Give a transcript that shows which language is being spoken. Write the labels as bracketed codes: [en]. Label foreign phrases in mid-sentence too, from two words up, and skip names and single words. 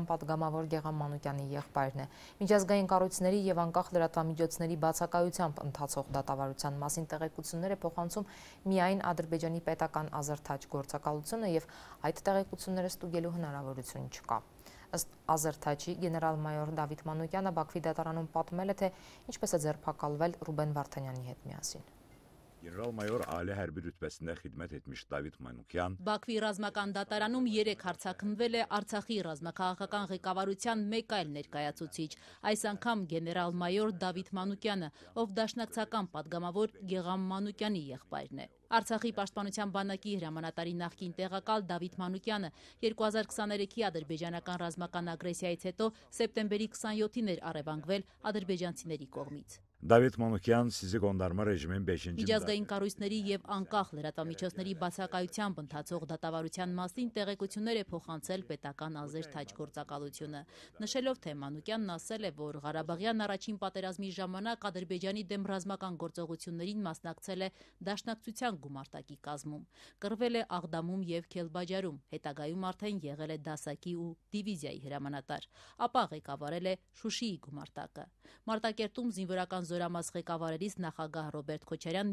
[hy] պատգամավոր Գեգամ Մանուկյանի եղբայրն է։ Միջազգային կառույցների եւ անկախ լրատվամիջոցների բացակայությամբ ընթացող դատավարության մասին տեղեկություններ է փոխանցում միայն Ադրբեջանի պետական ազերթաչ գործակալությունը եւ այդ տեղեկությունները ստուգելու հնարավորություն չկա։ Ըստ ազերթաչի գեներալ-մայոր Դավիթ Մանուկյանը Բաքվի դատարանում պատմել է, թե ինչպես է ձերբակալվել Ռուբեն Վարդանյանի հետ միասին։ [az] general-mayor ali հərbi rütbəsində xidmət etmiş David Manukyan [hy] Բաքվի ռազմական դատարանում 3 հարցաքննվել է Արցախի ռազմաքաղաքական ղեկավարության մեկ այլ ներկայացուցիչ, այս անգամ գեներալ-մայոր Դավիթ Մանուկյանը, ով դաշնակցական պատգամավոր Գեգամ Մանուկյանի եղբայրն է։ Արցախի պաշտպանության բանակի հրամանատարի նախկին տեղակալ Դավիթ Մանուկյանը 2023-ի ադրբեջանական ռազմական ագրեսիայից հետո սեպտեմբերի 27-ին էր առևանգվել ադրբեջանցիների կողմից։ [az] David Manukyan sizi qondarma rejimin 5-ci [hy] Միջազգային կառույցների եւ անկախ լրատվամիջոցների բացակայությամբ ընթացող դատավարության մասին տեղեկություններ է փոխանցել պետական ազերթաչ գործակալությունը, նշելով, թե Մանուկյանն ասել է, որ Ղարաբաղյան առաջին պատերազմի ժամանակ Ադրբեջանի դեմ ռազմական գործողություններին մասնակցել է դաշնակցության գումարտակի կազմում, կռվել է Աղդամում եւ Քելբաջարում, հետագայում արդեն եղել է դասակի ու դիվիզիայի հրամանատար, ապա ղեկավարել է Շուշիի գումարտակը։ Մարտակերտում զինվորական զորամաս ղեկավարելիս նախագահ Ռոբերտ Քոչարյանն